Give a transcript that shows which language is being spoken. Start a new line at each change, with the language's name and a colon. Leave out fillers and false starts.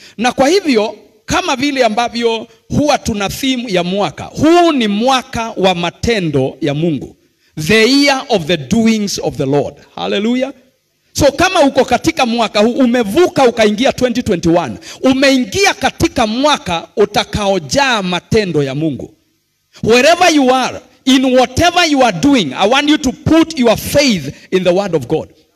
Swahili: Na kwa hivyo, kama vile ambavyo huwa tuna theme ya mwaka, huu ni mwaka wa matendo ya Mungu.
English: The year of the doings of the Lord. Hallelujah.
Swahili: So kama uko katika mwaka huu, umevuka ukaingia 2021, umeingia katika mwaka utakaojaa matendo ya Mungu.
English: Wherever you are, in whatever you are doing, I want you to put your faith in the word of God.